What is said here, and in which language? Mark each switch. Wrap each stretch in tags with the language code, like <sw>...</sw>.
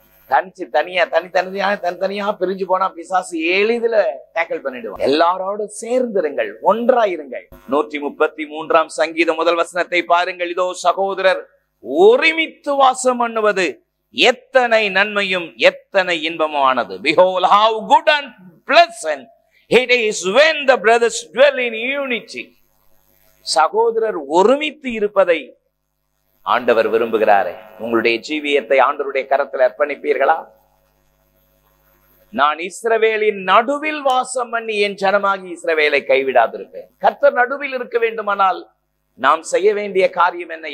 <ta>தனித்தனியா பிரிஞ்சு போனா பிசாசு எளிதில டேக்கிள் பண்ணிடுவாங்க. எல்லாரோடு சேர்ந்திருங்கள், ஒன்றாயிருங்கள். 133ஆம் சங்கீதம் 1 வசனத்தை பாருங்கள். இதோ சகோதரர் ஒருமித்து வாசம் பண்ணுவது எத்தனை நன்மையும் எத்தனை இன்பமானது.</ta> <en>Behold how good and pleasant it is when the brothers dwell in unity.</en> <ta>சகோதரர் ஒருமித்து இருப்பதை ஆண்டவர் விரும்புகிறாரே. உங்களுடைய ஜீவியத்தை ஆண்டவருடைய கரத்தில் அர்ப்பணிப்பீர்களா? நான் இஸ்ரவேலின் நடுவில் வாசம் பண்ணி என் ஜனமாகி இஸ்ரவேலை கைவிடாதிருப்பேன். கர்த்தர் நடுவில் இருக்க வேண்டுமானால் நாம் செய்ய வேண்டிய காரியம் என்ன?</ta>